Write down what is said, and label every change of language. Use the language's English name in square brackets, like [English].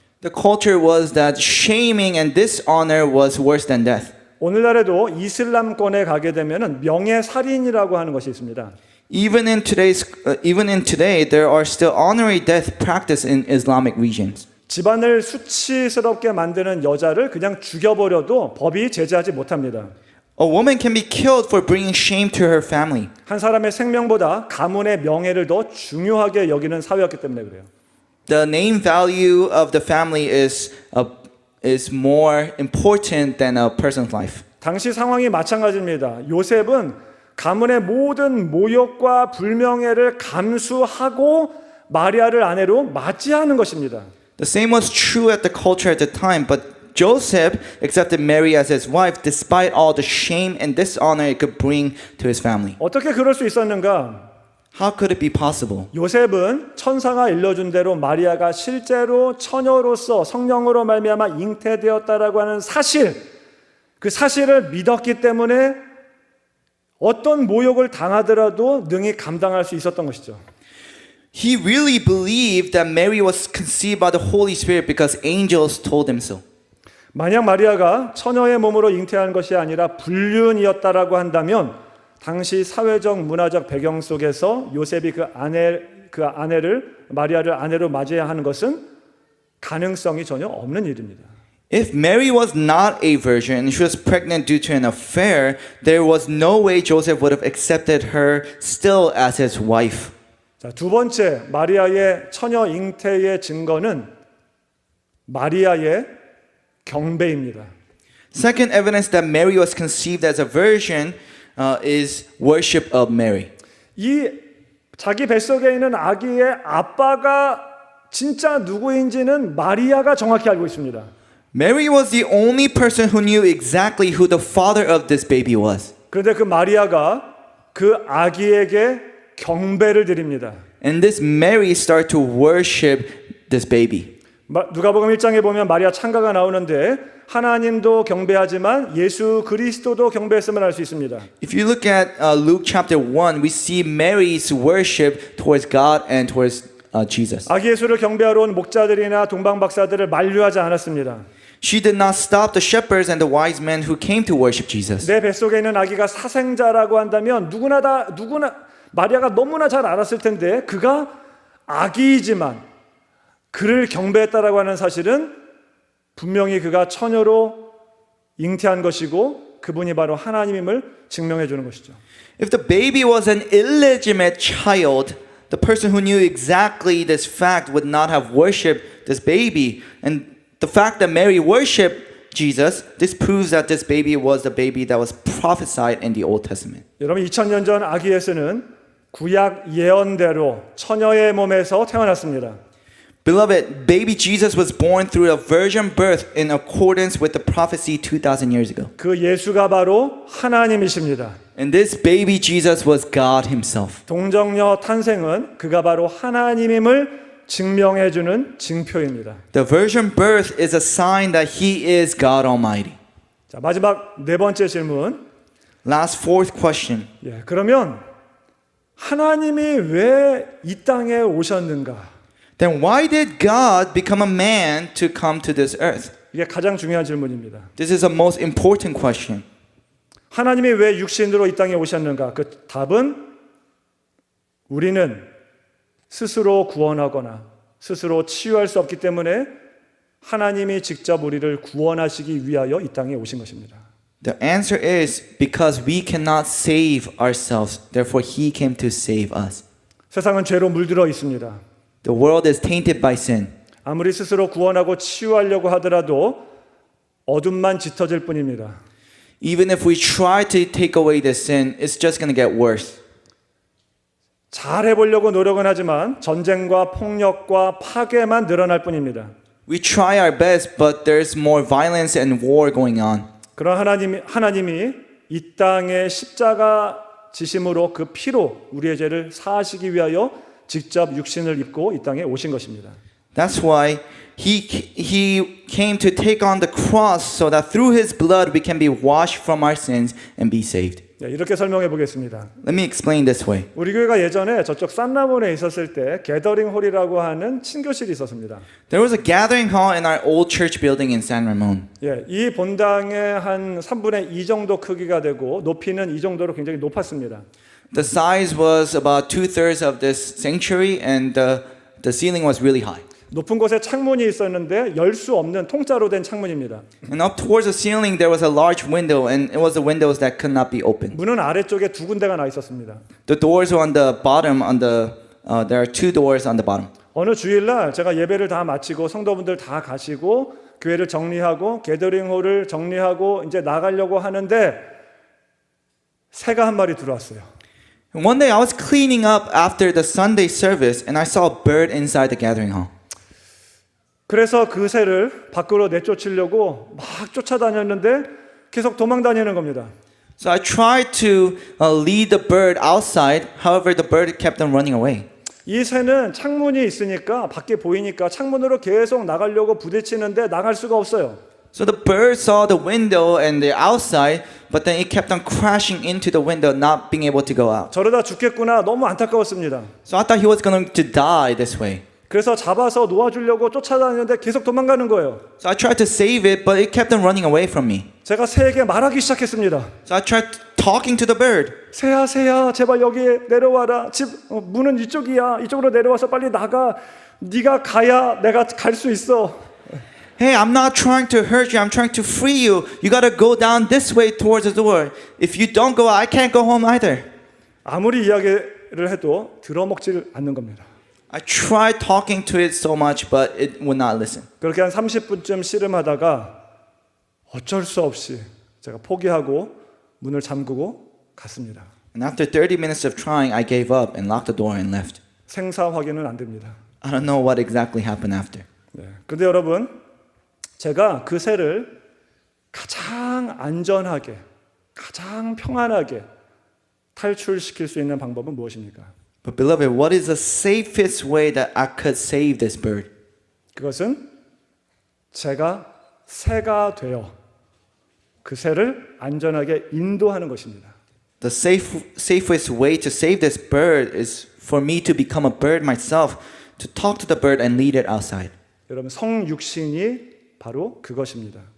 [English] The culture was that shaming and dishonor was worse than death. [Korean] 오늘날에도 이슬람권에 가게 되면은 명예살인이라고 하는 것이 있습니다. [English] Even in today, there are still honorary death practiced in Islamic regions. [Korean] 집안을 수치스럽게 만드는 여자를 그냥 죽여버려도 법이 제재하지 못합니다. [English] A woman can be killed for bringing shame to her family. [Korean] 한 사람의 생명보다 가문의 명예를 더 중요하게 여기는 사회였기 때문에 그래요. [English] The name value of the family is more important than a person's life. [Korean] 당시 상황이 마찬가지입니다. 요셉은 가문의 모든 모욕과 불명예를 감수하고 마리아를 아내로 맞이하는 것입니다. [English] The same was true at the culture at the time, but Joseph accepted Mary as his wife despite all the shame and dishonor it could bring to his family. [Korean] 어떻게 그럴 수 있었는가? [English] How could it be possible? [Korean] 요셉은 천사가 일러준 대로 마리아가 실제로 처녀로서 성령으로 말미암아 잉태되었다라고 하는 사실, 그 사실을 믿었기 때문에 어떤 모욕을 당하더라도 능히 감당할 수 있었던 것이죠. [English] He really believed that Mary was conceived by the Holy Spirit because angels told him so. [Korean] 만약 마리아가 처녀의 몸으로 잉태한 것이 아니라 불륜이었다라고 한다면 당시 사회적 문화적 배경 속에서 요셉이 그 아내를 마리아를 아내로 맞이해야 하는 것은 가능성이 전혀 없는 일입니다. [English] If Mary was not a virgin and she was pregnant due to an affair, there was no way Joseph would have accepted her still as his wife. [Korean] 자, 두 번째 마리아의 처녀 잉태의 증거는 마리아의 경배입니다. [English] Second evidence that Mary was conceived as a virgin is worship of Mary. 이 [Korean] 자기 뱃속에 있는 아기의 아빠가 진짜 누구인지는 마리아가 정확히 알고 있습니다. [English] Mary was the only person who knew exactly who the father of this baby was. [Korean] 그런데 그 마리아가 그 아기에게 경배를 드립니다. [English] And this Mary started to worship this baby. [Korean] 누가복음 1장에 보면 마리아 찬가가 나오는데 하나님도 경배하지만 예수 그리스도도 경배했음을 알 수 있습니다. [English] If you look at Luke chapter 1, we see Mary's worship towards God and towards Jesus. [Korean] 아기 예수를 경배하러 온 목자들이나 동방박사들을 만류하지 않았습니다. [English] She did not stop the shepherds and the wise men who came to worship Jesus. [Korean] 내 뱃속에 있는 아기가 사생자라고 한다면 누구나 마리아가 너무나 잘 알았을 텐데 그가 아기이지만 그를 경배했다라고 하는 사실은 분명히 그가 처녀로 잉태한 것이고 그분이 바로 하나님임을 증명해 주는 것이죠. [English] If the baby was an illegitimate child, the person who knew exactly this fact would not have worshipped this baby. And the fact that Mary worshipped Jesus, this proves that this baby was the baby that was prophesied in the Old Testament. [Korean] 여러분 2000년 전 아기 예수는 구약 예언대로 처녀의 몸에서 태어났습니다. [English] Beloved, baby Jesus was born through a virgin birth in accordance with the prophecy 2,000 years ago. [Korean] 그 예수가 바로 하나님이십니다. [English] And this baby Jesus was God himself. [Korean] 동정녀 탄생은 그가 바로 하나님임을 증명해 주는 징표입니다. [English] The virgin birth is a sign that he is God Almighty. [Korean] 자, 마지막 네 번째 질문. [English] Last fourth question. [Korean] 그러면 하나님이 왜 이 땅에 오셨는가? [English] Then why did God become a man to come to this earth? [Korean] 이게 가장 중요한 질문입니다. [English] This is the most important question. [Korean] 하나님이 왜 육신으로 이 땅에 오셨는가? 그 답은 우리는 스스로 구원하거나 스스로 치유할 수 없기 때문에 하나님이 직접 우리를 구원하시기 위하여 이 땅에 오신 것입니다. [English] The answer is because we cannot save ourselves. Therefore, he came to save us. [Korean] 세상은 죄로 물들어 있습니다. [English] The world is tainted by sin. [Korean] 아무리 스스로 구원하고 치유하려고 하더라도 어둠만 짙어질 뿐입니다. [English] Even if we try to take away this sin, it's just going to get worse. [Korean] 잘 해보려고 노력은 하지만 전쟁과 폭력과 파괴만 늘어날 뿐입니다. [English] We try our best, but there's more violence and war going on. [Korean] 그런 하나님이 이 땅에 십자가 지심으로 그 피로 우리의 죄를 사하시기 위하여 직접 육신을 입고 이 땅에 오신 것입니다. [English] That's why he came to take on the cross so that through his blood we can be washed from our sins and be saved. [Korean] 이렇게 설명해 보겠습니다. [English] Let me explain this way. [Korean] 우리 교회가 예전에 저쪽 산라몬에 있었을 때 게더링 홀이라고 하는 친교실이 있었습니다. [English] There was a gathering hall in our old church building in San Ramon. [Korean] 이 본당의 한 3분의 2 정도 크기가 되고 높이는 이 정도로 굉장히 높았습니다. [English] The size was about 2/3 of this sanctuary and the ceiling was really high. [Korean] 높은 곳에 창문이 있었는데 열 수 없는 통짜로 된 창문입니다. [English] And up towards the ceiling there was a large window and it was the windows that could not be opened. [Korean] 문은 아래쪽에 두 군데가 나 있었습니다. [English] The doors were on the bottom there are two doors on the bottom. [Korean] 어느 주일날 제가 예배를 다 마치고 성도분들 다 가시고 교회를 정리하고 게더링홀을 정리하고 이제 나가려고 하는데 새가 한 마리 들어왔어요. [English] And one day I was cleaning up after the Sunday service and I saw a bird inside the gathering hall. [Korean] 그래서 그 새를 밖으로 내쫓으려고 막 쫓아다녔는데 계속 도망다니는 겁니다. [English] So I tried to lead the bird outside. However, the bird kept on running away. [Korean] 이 새는 창문이 있으니까 밖에 보이니까 창문으로 계속 나가려고 부딪히는데 나갈 수가 없어요. [English] So the bird saw the window and the outside, but then it kept on crashing into the window, not being able to go out. [Korean] 저러다 죽겠구나 너무 안타까웠습니다. [English] So I thought he was going to die this way. [Korean] 그래서 잡아서 놓아주려고 쫓아다니는데 계속 도망가는 거예요. [English] So I tried to save it, but it kept on running away from me. [Korean] 제가 새에게 말하기 시작했습니다. [English] So I tried talking to the bird. [Korean] 새야 새야 제발 여기 내려와라. 집 문은 이쪽이야. 이쪽으로 내려와서 빨리 나가. 네가 가야 내가 갈 수 있어. [English] Hey, I'm not trying to hurt you. I'm trying to free you. You got to go down this way towards the door. If you don't go, I can't go home either. [Korean] 아무리 이야기를 해도 들어먹질 않는 겁니다. [English] I tried talking to it so much, but it would not listen. [Korean] 그렇게 한 30분쯤 씨름하다가 어쩔 수 없이 제가 포기하고 문을 잠그고 갔습니다. [English] And after 30 minutes of trying, I gave up and locked the door and left. [Korean] 생사 확인은 안 됩니다. [English] I don't know what exactly happened after. 네. [Korean] 근데 여러분, 제가 그 새를 가장 안전하게, 가장 평안하게 탈출시킬 수 있는 방법은 무엇입니까? [English] But beloved, what is the safest way that I could save this bird? [Korean] 그것은 제가 새가 되어 그 새를 안전하게 인도하는 것입니다. [English] The safest way to save this bird is for me to become a bird myself, to talk to the bird and lead it outside. [Korean] 여러분, 성육신이 바로 그것입니다.